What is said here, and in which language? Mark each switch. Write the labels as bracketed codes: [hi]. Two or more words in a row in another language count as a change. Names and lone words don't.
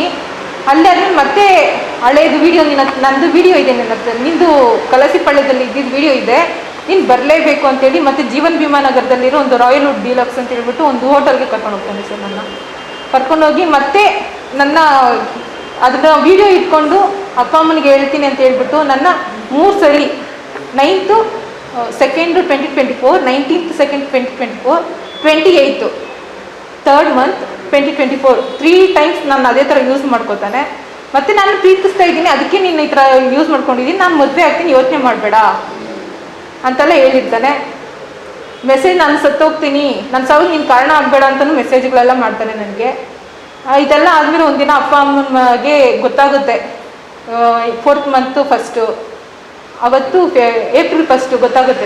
[kn] ಅಲ್ಲೇ ಆದ್ಮೇಲೆ ಮತ್ತೆ ಹಳೇದು ವೀಡಿಯೋ, ನಂದು ವೀಡಿಯೋ ಇದೆ ನನ್ನ ಹತ್ರ, ನಿಂದು ಕಲಸಿಪಳ್ಳ್ಯದಲ್ಲಿ ಇದ್ದಿದ್ದು ವೀಡಿಯೋ ಇದೆ, ನೀನು ಬರಲೇಬೇಕು ಅಂತೇಳಿ ಮತ್ತೆ ಜೀವನ್ ಭೀಮಾ ನಗರದಲ್ಲಿರೋ ಒಂದು ರಾಯಲ್ ವುಡ್ ಡೀಲಕ್ಸ್ ಅಂತ ಹೇಳ್ಬಿಟ್ಟು ಒಂದು ಹೋಟೆಲ್ಗೆ ಕರ್ಕೊಂಡು ಹೋಗ್ತಾನೆ ಸರ್. ಕರ್ಕೊಂಡೋಗಿ ಮತ್ತೆ ಅದನ್ನ ವೀಡಿಯೋ ಇಟ್ಕೊಂಡು ಅಪ್ಪ ಅಮ್ಮನಿಗೆ ಹೇಳ್ತೀನಿ ಅಂತ ಹೇಳ್ಬಿಟ್ಟು ನನ್ನ 3 ಸರಿ [en] 9th 2nd 2024, 19th 2nd 2024, 28th 3rd month 2024 3 times [kn] ನಾನು ಅದೇ ಥರ ಯೂಸ್ ಮಾಡ್ಕೋತಾನೆ. ಮತ್ತು ನಾನು ಪ್ರೀತಿಸ್ತಾ ಇದ್ದೀನಿ, ಅದಕ್ಕೆ ನೀನು ಈ ಥರ ಯೂಸ್ ಮಾಡ್ಕೊಂಡಿದ್ದೀನಿ, ನಾನು ಮದುವೆ ಆಗ್ತೀನಿ, ಯೋಚನೆ ಮಾಡಬೇಡ ಅಂತೆಲ್ಲ ಹೇಳಿರ್ತಾನೆ. ಮೆಸೇಜ್ ನಾನು ಸತ್ತೋಗ್ತೀನಿ, ನನ್ನ ಸಾವಿಗೆ ನೀನು ಕಾರಣ ಆಗಬೇಡ ಅಂತಲೂ ಮೆಸೇಜ್ಗಳೆಲ್ಲ ಮಾಡ್ತಾನೆ ನನಗೆ. ಇದೆಲ್ಲ ಆದಮೇಲೆ ಒಂದಿನ ಅಪ್ಪ ಅಮ್ಮನಿಗೆ ಗೊತ್ತಾಗುತ್ತೆ, [en] 4th month 1st, [kn] ಅವತ್ತು [en] April 1st [kn] ಗೊತ್ತಾಗುತ್ತೆ.